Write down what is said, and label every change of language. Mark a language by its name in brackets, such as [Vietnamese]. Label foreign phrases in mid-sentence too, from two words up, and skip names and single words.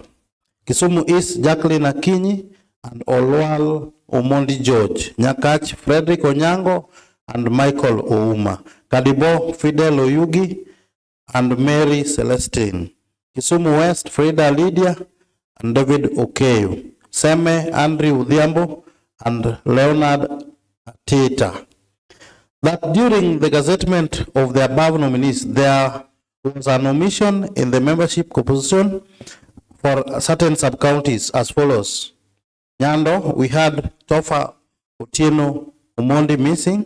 [English] Kisumu East, Jacqueline Akinyi and Olwal Omondi George. Nyakach, Frederick Onyango and Michael Ouma. Kadibo, Fidel Oyugi and Mary Celestine. Kisumu West, Frida Lydia and David Okeyo. Seme, Andrew Udhiambo and Leonard Tita. That during the gazettement of the above nominees, there was an omission in the membership composition for certain sub-counties as follows. Nyando, we had Tofa Otieno Omondi missing.